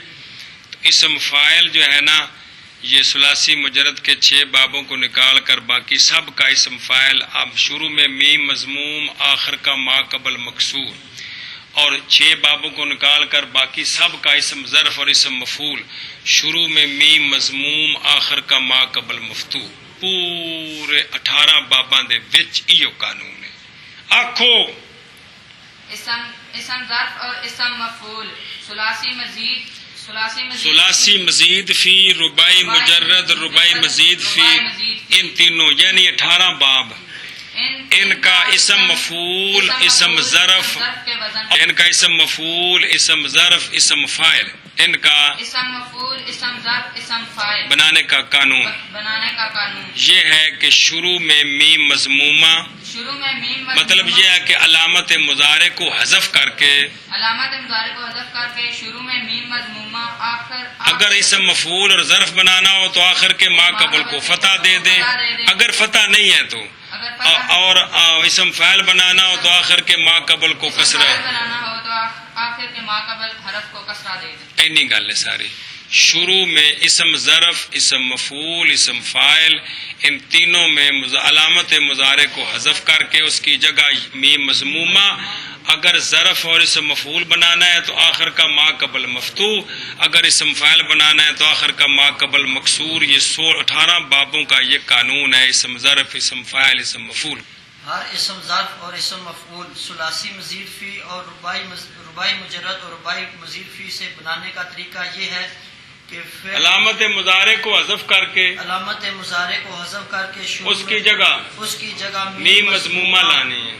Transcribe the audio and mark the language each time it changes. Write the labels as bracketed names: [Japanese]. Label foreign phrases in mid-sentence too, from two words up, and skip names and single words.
[Urdu] تو اسم فاعل جو ہے نا یہ ثلاثی مجرد کے 6 بابوں کو نکال کر باقی سب کا اسم فاعل اب شروع میں میم مضموم آخر کا ما قبل مکسور اور 6 بابوں کو نکال کر باقی سب کا اسم ظرف اور اسم مفعول شروع میں میم مضموم آخر کا ما قبل مفتوح. [Punjabi] پورے 18 باباں دے وچ ایو قانون ہے. آکھو [Urdu] اسم ظرف اور اسم مفعول ثلاثی مزید فی رباعی مجرد رباعی مزید فی ان تینوں یعنی 18 باب ان کا اسم مفعول اسم ظرف ان کا اسم مفعول اسم ظرف اسم فاعل ان کا اسم مفعول اسم ظرف اسم فاعل بنانے کا قانون یہ ہے کہ شروع میں میم مضمومہ مطلب یہ ہے کہ علامت مضارع کو حذف کر کے شروع میں میم مضمومہ اگر اسم مفعول اور ظرف بنانا ہو تو آخر کے ما قبل کو فتح دے دیں. اگر فتح نہیں ہے تو اور اسم فاعل بنانا ہو تو آخر کے ما قبل کو کسرہ [Punjabi] اینی گل ہے ساری. [Urdu] شروع میں اسم ظرف اسم مفعول اسم فاعل ان تینوں میں علامت مضارع کو حذف کر کے اس کی جگہ میم مضمومہ اگر ظرف اور اسم مفعول بنانا ہے تو آخر کا ما قبل مفتوح اگر اسم فاعل بنانا ہے تو آخر کا ما قبل مکسور. یہ 18 بابوں کا یہ قانون ہے. اسم ظرف اسم فاعل اسم مفعول ہر اسم ظرف اور اسم مفعول ثلاثی مزید فی اور رباعی مجرد اور رباعی مزید فی سے بنانے کا طریقہ یہ ہے کہ علامت مضارع کو حذف کر کے علامت مضارع کو حذف کر کے اس کی جگہ میم مضمومہ لانی ہے